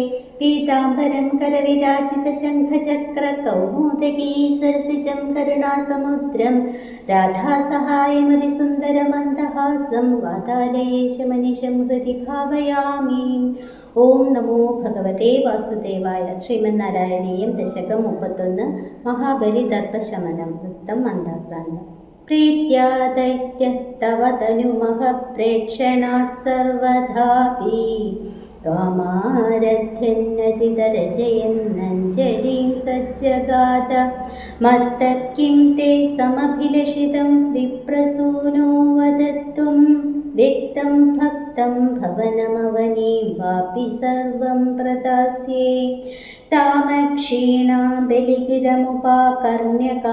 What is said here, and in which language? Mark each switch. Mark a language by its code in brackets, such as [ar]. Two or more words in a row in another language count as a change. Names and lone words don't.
[sa] पीताम्बरं करविराजितशङ्खचक्रकौमोदकी सरसिजं करुणासमुद्रं राधासहायमतिसुन्दरमन्दहासं वातालयेशमनिशं हृदि भावयामि। ഓം നമോ ഭഗവതേ വാസുദേവായ. [ml] ശ്രീമന്നാരായണീയം ദശകം 31. മഹാബലി ദർഭശമനം. വൃത്തം മന്ദാക്രാന്തം. [sa] പ്രീത്യാ ദൈത്യഃ തവ തനുമഹ പ്രേക്ഷണാത് സർവധാപി ത്വമാരധ്യന്നജിതരജയന്നഞ്ജലിം സജ്ജഗാത മത്തഃ കിം തേ സമഭിലഷിതം വിപ്രസൂനോ വദത്വം വ്യക്തം ഭക്തം ഭവനമവനീം വാപി സർവം പ്രദാസ്യേ താമക്ഷീണാ ബലിഗിരമുപാകർണ്യ